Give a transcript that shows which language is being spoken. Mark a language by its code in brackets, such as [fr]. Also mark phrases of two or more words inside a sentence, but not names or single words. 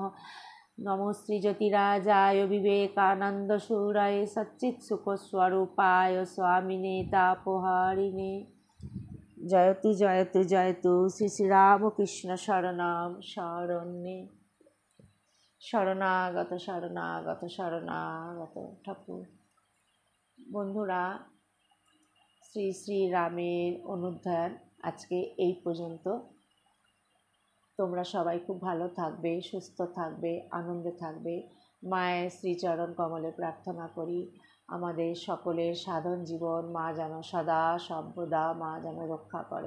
[sa] नमो श्री ज्योतिराजाय विवेकानंदसूराय सच्चित्सुखस्वरूपाय स्वामिने तापहारिणे। जयतु जयतु जयतु श्री श्री रामकृष्ण शरणम शरण्ये। शरणागत शरणागत शरणागत ठाकुर। [bn] বন্ধুরা, শ্রী শ্রী রামের অনুধ্যান আজকে এই পর্যন্ত। তোমরা সবাই খুব ভালো থাকবে, সুস্থ থাকবে, আনন্দে থাকবে। মায়ের শ্রীচরণ কমলে প্রার্থনা করি আমাদের সকলের সাধন জীবন মা যেন সদা সর্বদা মা যেন রক্ষা করে।